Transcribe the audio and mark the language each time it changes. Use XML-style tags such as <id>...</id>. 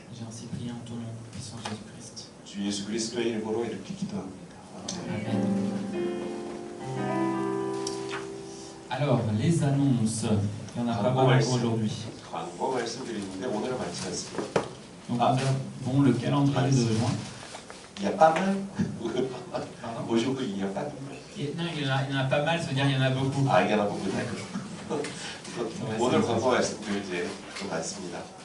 <fr>J'ai ainsi prié en ton nom, puissant Jésus-Christ.</fr> <ko>주 예수 그리스도의 이름으로 이렇게 기도합니다.</ko> <fr>Amen. Alors, les annonces. Il y en a pas mal aujourd'hui.</fr> <ko>광고 말씀드리는데 오늘은 많지 않습니다.</ko> <fr>Donc, nous avons le calendrier de juin. Il y a pas mal. Pardon? Aujourd'hui, il y a pas mal. Non, il y en a pas mal, ça veut dire il y en a beaucoup. 아, il y en a beaucoup. 오늘 c'est</fr> <ko>광고 말씀드릴 이제 좀 많습니다.</ko>